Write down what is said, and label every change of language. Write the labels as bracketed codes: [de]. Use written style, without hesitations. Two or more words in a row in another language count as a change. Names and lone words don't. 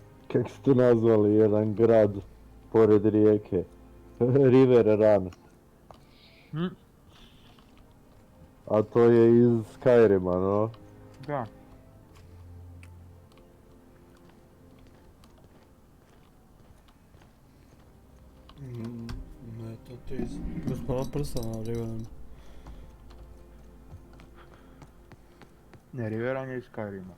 [hr] Kako ste nazvali jedan grad pored rijeke? River Run. A to je iz Skyrima, no? Da. Ne, to ti iz Gospodara prstena, River Run. Ne, Riveran je iz Skyrima.